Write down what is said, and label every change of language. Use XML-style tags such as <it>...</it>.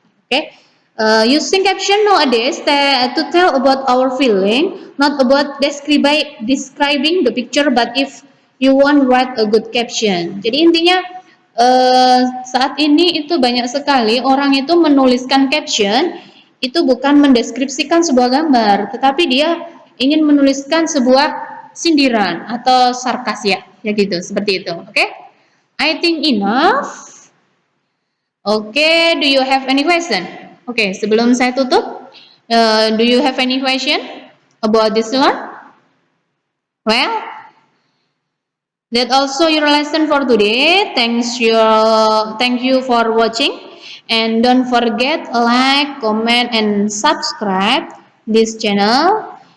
<en>Oke, using caption nowadays to tell about our feeling, not about describing the picture, but if you want write a good caption.</en> <id>Jadi intinya saat ini itu banyak sekali orang itu menuliskan caption itu bukan mendeskripsikan sebuah gambar, tetapi dia ingin menuliskan sebuah sindiran atau sarkas ya gitu, seperti itu.</id> <en>Oke? I think enough. Oke, do you have any question? Oke,</en> <id>sebelum saya tutup,</id> <en>do you have any question about this one? Well, that also your lesson for today. Thank you for watching, and don't forget like, comment, and subscribe this channel.</en>